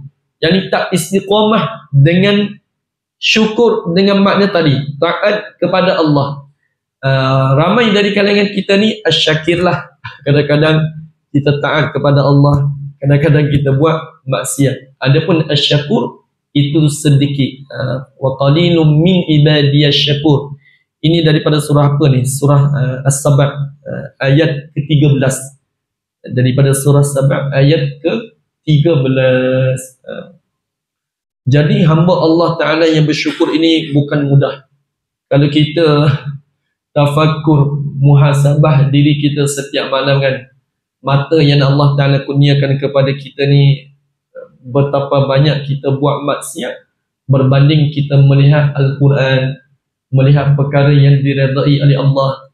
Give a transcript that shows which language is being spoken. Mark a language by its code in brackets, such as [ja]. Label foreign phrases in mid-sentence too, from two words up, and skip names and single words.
[ms] Yang tak istiqamah dengan syukur dengan makna tadi, taat kepada Allah. Ramai dari kalangan kita ni asy-syakir lah. Kadang-kadang kita taat kepada Allah, kadang-kadang kita buat maksiat. Adapun asy-syakur itu sedikit. [ar] Wa qalilum min ibadiyasy syakur. [ms] Ini daripada surah apa ni? Surah As-Saba' ayat ke-13. Daripada surah As-Saba' ayat ke-13. Jadi hamba Allah Ta'ala yang bersyukur ini bukan mudah. Kalau kita tafakkur, muhasabah diri kita setiap malam kan, mata yang Allah Ta'ala kurniakan kepada kita ni, betapa banyak kita buat maksiat berbanding kita melihat Al-Quran, melihat perkara yang diredai oleh Allah.